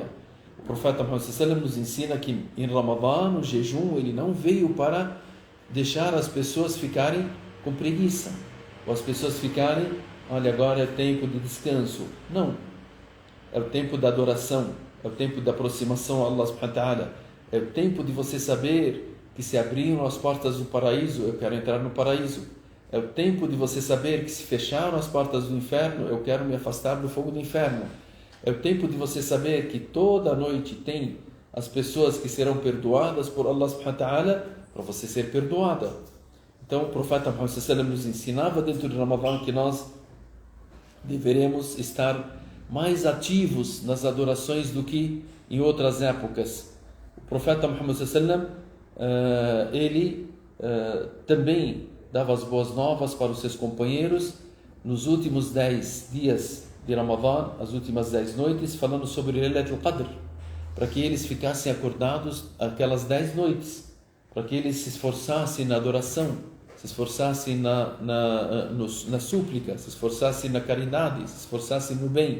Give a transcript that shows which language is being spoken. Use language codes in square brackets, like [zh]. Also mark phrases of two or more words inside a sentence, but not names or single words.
[pt] O profeta Muhammad sallallahu nos ensina que em Ramadã, no jejum, ele não veio para deixar as pessoas ficarem com preguiça, ou as pessoas ficarem, olha, agora é tempo de descanso. Não, é o tempo da adoração, é o tempo da aproximação a [ar] Allah subhanahu wa ta'ala, [pt] é o tempo de você saber que se abriram as portas do paraíso, eu quero entrar no paraíso. É o tempo de você saber que se fecharam as portas do inferno, eu quero me afastar do fogo do inferno. É o tempo de você saber que toda noite tem as pessoas que serão perdoadas por [ar] Allah subhanahu wa ta'ala, [pt] para você ser perdoada. Então o profeta Muhammad sallallahu nos ensinava dentro de Ramadã que nós deveremos estar mais ativos nas adorações do que em outras épocas. O profeta Muhammad sallallahu ele também dava as boas novas para os seus companheiros nos últimos 10 dias de Ramadã, as últimas 10 noites, falando sobre Laylatul Qadr, para que eles ficassem acordados aquelas 10 noites, para que eles se esforçassem na adoração, se esforçassem na súplica, se esforçassem na caridade, se esforçassem no bem.